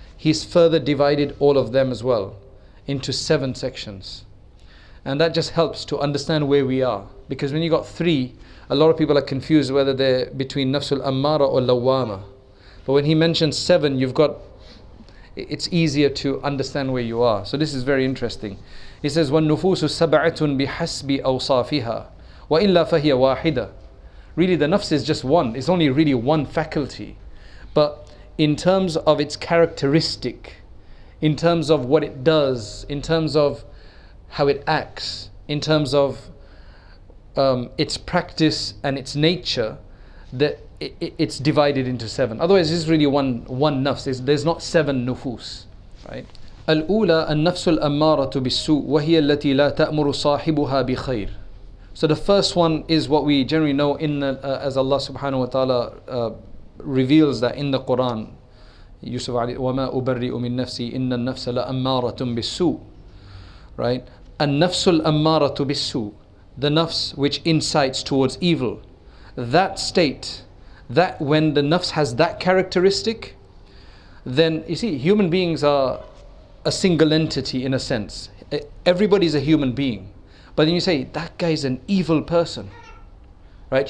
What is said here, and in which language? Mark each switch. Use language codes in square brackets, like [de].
[en] He's further divided all of them as well into 7 sections. And that just helps to understand where we are. Because when you got 3, a lot of people are confused whether they're between nafsul ammara or lawama. But when he mentions 7, it's easier to understand where you are. So this is very interesting. He says, [ar] وَالنُّفُوسُ سَبْعَةٌ بِحَسْبِ أَوْصَافِهَا وَإِلَّا فَهِيَ وَاحِدَةٌ. [en] Really the nafs is just one. It's only really one faculty. But in terms of its characteristic, in terms of what it does, in terms of how it acts, in terms of its practice and its nature, that it's divided into 7. Otherwise this is really one nafs. There's not 7 nufus, right? [ar] الأولى النفس الأمارة بالسوء وهي التي لا تأمر صاحبها بخير. [en] So the first one is what we generally know as Allah subhanahu wa ta'ala reveals that in the Quran. [ar] Yusuf alayhi وَمَا أُبَرِّئُ مِن نَفْسِي إِنَّ النَّفْسَ لَأَمَّارَةٌ بِالسُّوءِ. [en] Right? [ar] النَّفْسُ الْأَمَّارَةُ بِالسُّوءِ. [en] The nafs which incites towards evil. That state, that when the nafs has that characteristic, then you see, human beings are a single entity in a sense. Everybody's a human being. But then you say, that guy's an evil person, right?